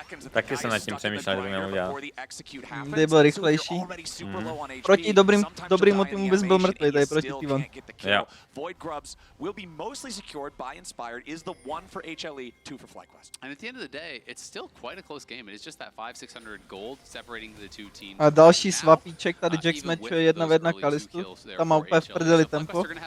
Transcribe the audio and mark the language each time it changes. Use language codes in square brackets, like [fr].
[cs] Taky jsem nad tím přemýšlel, že by měl udělat. Kdy byl rychlejší. Proti dobrýmu týmu bys byl mrtvý, tady proti T1. Jo. [en] Void Grubs will be mostly secured by Inspired, is the 1 for HLE, 2 for FlyQuest. And at the end of the day, it's still quite a close game. It is just that 500-600 gold separating the two teams. [cs] A další swapíček, tady Jax matchuje 1v1 Kalistu. Tam má úplně v prdeli tempo.